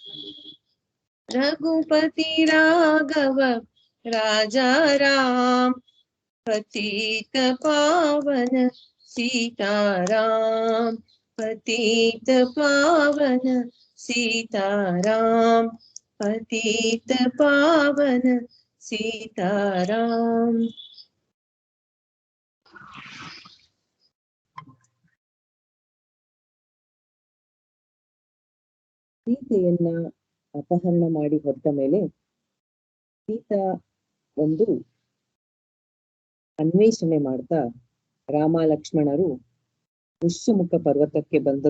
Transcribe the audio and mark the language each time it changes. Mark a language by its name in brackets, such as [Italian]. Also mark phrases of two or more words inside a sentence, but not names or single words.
[Hindi] रघुपति राघव राजा राम पतित पावन सीताराम पतित पावन सीताराम पतित पावन सीताराम [Kannada] ಸೀತೆಯನ್ನ ಅಪಹರಣ ಮಾಡಿ ಹೊರಟ ಮೇಲೆ ಸೀತಾ ಒಂದು ಅನ್ವೇಷಣೆ ಮಾಡ್ತಾ ರಾಮ ಲಕ್ಷ್ಮಣರು ಋಷ್ಯಮುಖ ಪರ್ವತಕ್ಕೆ ಬಂದರು.